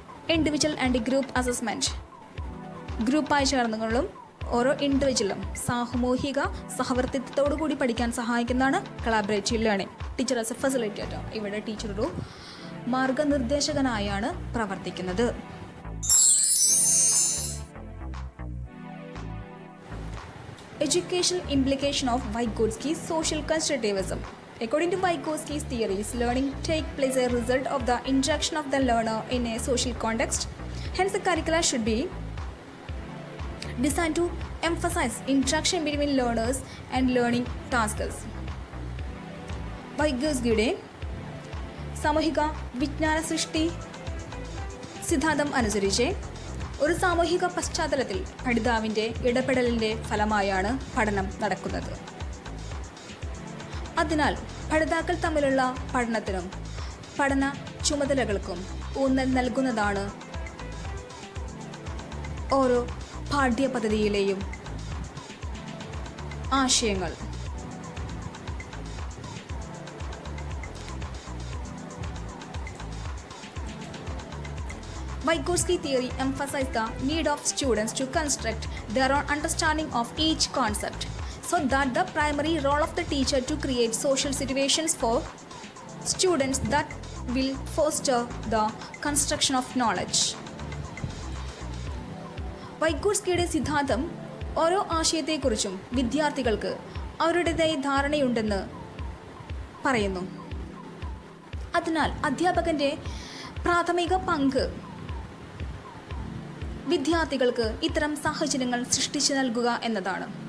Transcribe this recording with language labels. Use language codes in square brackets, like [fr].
[en] Individual and group assessment. [ml] ഗ്രൂപ്പായി ചേർന്നുകൊള്ളും ഓരോ ഇൻഡിവിജ്വലും സാമൂഹിക സഹവർത്തിത്വത്തോടു കൂടി പഠിക്കാൻ സഹായിക്കുന്നതാണ് collaborative learning. [en] Teacher as a facilitator. [ml] ഇവിടെ ടീച്ചർ ഒരു മാർഗനിർദ്ദേശകനായാണ് പ്രവർത്തിക്കുന്നത്. [en] Educational implication of Vygotsky's social constructivism. According to Vygotsky's theories, learning takes place as a result of the interaction of the learner in a social context. Hence, the curricula should be designed to emphasize interaction between learners and learning tasks. [ml] വൈഗോസ്കിയുടെ സാമൂഹിക വിജ്ഞാന സൃഷ്ടി സിദ്ധാന്തം അനുസരിച്ച് ഒരു സാമൂഹിക പശ്ചാത്തലത്തിൽ പഠിതാവിൻ്റെ ഇടപെടലിൻ്റെ ഫലമായാണ് പഠനം നടക്കുന്നത്. അതിനാൽ പഠിതാക്കൾ തമ്മിലുള്ള പഠനത്തിനും പഠന ചുമതലകൾക്കും ഊന്നൽ നൽകുന്നതാണ് ഓരോ പാഠ്യപദ്ധതിയിലെയും ആശയങ്ങൾ. [en] Vygotsky theory emphasizes the need of students to construct their own understanding of each concept, so that the primary role of the teacher to create social situations for students that will foster the construction of knowledge. [ml] വൈഗോട്സ്കിയുടെ സിദ്ധാന്തം ഓരോ ആശയത്തെക്കുറിച്ചും വിദ്യാർത്ഥികൾക്ക് അവരുടേതായ ധാരണയുണ്ടെന്ന് പറയുന്നു. അതിനാൽ അധ്യാപകൻ്റെ പ്രാഥമിക പങ്ക് വിദ്യാർത്ഥികൾക്ക് ഇത്തരം സാഹചര്യങ്ങൾ സൃഷ്ടിച്ചു നൽകുക എന്നതാണ്.